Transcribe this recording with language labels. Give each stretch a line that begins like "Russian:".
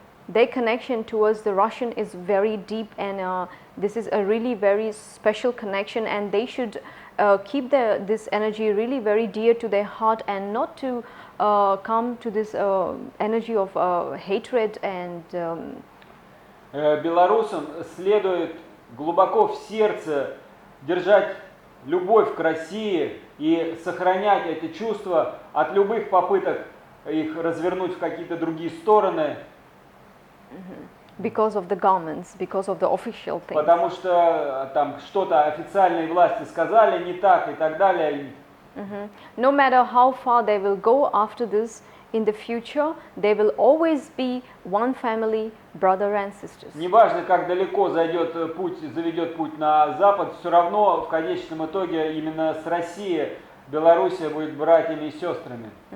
English: Their connection towards the Russian is very deep, and this is a really very special connection, and they should keep this energy really very dear to their heart and not to come to this energy of hatred and
Russian: Белорусам следует глубоко в сердце держать любовь к России и сохранять эти чувства от любых попыток их развернуть в какие-то другие стороны.
English: Because of the governments, because of the official things.
Russian: Потому что там что-то официальные власти сказали не так и так далее.
English: No matter how far they will go after this, in the future, they will always be one family, brother and sisters.
Russian: Неважно, как далеко заведет путь на Запад, все равно в конечном итоге именно с Россией Белоруссия будет братьями и сестрами.